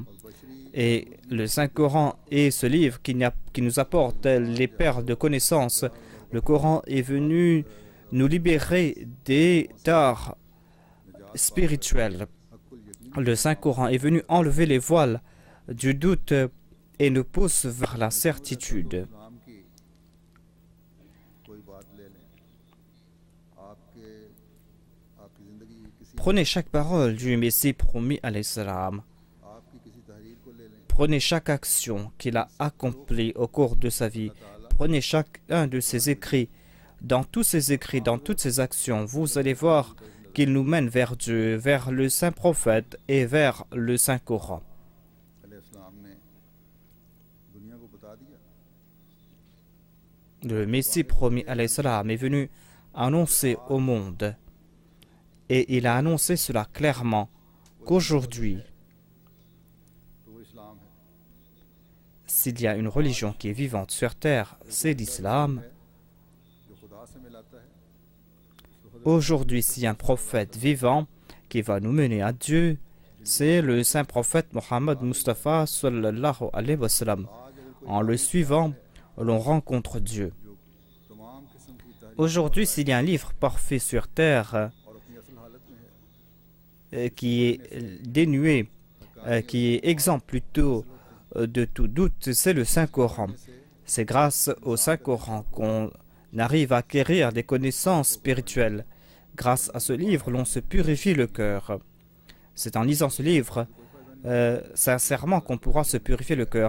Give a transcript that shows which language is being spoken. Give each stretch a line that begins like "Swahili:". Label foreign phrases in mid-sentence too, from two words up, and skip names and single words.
French: Et le Saint-Coran est ce livre qui nous apporte les perles de connaissances. Le Coran est venu nous libérer des tares spirituelles. Le Saint-Coran est venu enlever les voiles du doute et nous pousse vers la certitude.
Urdu: نام کی کوئی بات لے لیں، آپ کی زندگی کسی
French: Prenez chaque parole du Messie promis
Arabic: عليه السلام.
Urdu: آپ کی کسی تحریر کو لے لیں,
French: Prenez chaque action qu'il a accomplie au cours de sa vie. Prenez chacun de ses écrits. Dans tous ses écrits, dans toutes ses actions, vous allez voir qu'il nous mène vers Dieu, vers le Saint Prophète et vers le Saint Coran.
Urdu: علیہ السلام نے دنیا کو بتا دیا
French: Le Messie promis
Arabic: عليه السلام
French: est venu annoncer au monde. Et il a annoncé cela clairement qu'aujourd'hui,
Urdu: تو وہ اسلام ہے,
French: s'il y a une religion qui est vivante sur terre, c'est l'islam.
Urdu: جو خدا سے ملاتا ہے,
French: Aujourd'hui, s'il y a un prophète vivant qui va nous mener à Dieu, c'est le saint prophète Mohammed Mustafa
Arabic: صلى الله عليه وسلم.
French: En le suivant, l'on rencontre Dieu.
Urdu: تمام قسم کی تحریر
French: Aujourd'hui, s'il y a un livre parfait sur terre
Urdu: اور اپنی اصل حالت میں ہے,
French: qui est dénué, qui est exempt plutôt de tout doute, c'est le Saint Coran. C'est grâce au Saint Coran qu'on arrive à acquérir des connaissances spirituelles. Grâce à ce livre, l'on se purifie le cœur. C'est en lisant ce livre, sincèrement, qu'on pourra se purifier le cœur.